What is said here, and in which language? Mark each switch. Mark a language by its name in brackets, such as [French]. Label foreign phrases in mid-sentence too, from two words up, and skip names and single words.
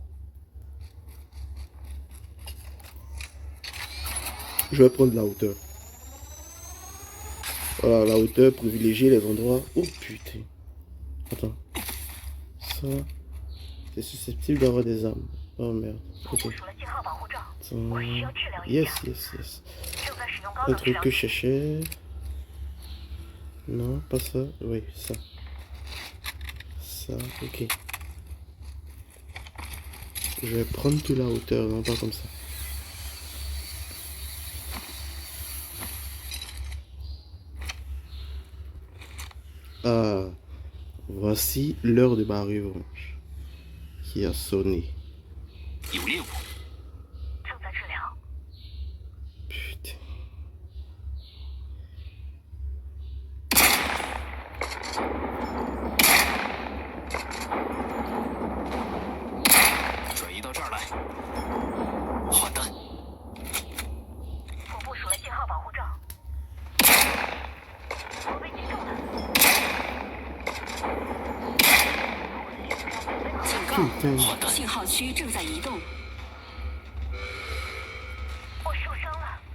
[French] Je vais prendre la hauteur. Voilà, la hauteur, privilégier les endroits. Oh putain. Attends. Ça, c'est susceptible d'avoir des armes. Oh merde. [English] Okay. Yes, yes, yes. [French] Un truc que je cherchais. Non, pas ça. Oui, ça. Ça, ok. Je vais prendre toute la hauteur, non pas comme ça. Ah, voici l'heure de ma revanche qui a sonné. Putain. [Chinese] 转移到这儿来，换弹。我部署了信号保护罩。我被击中了。警告！信号区正在移动。我受伤了。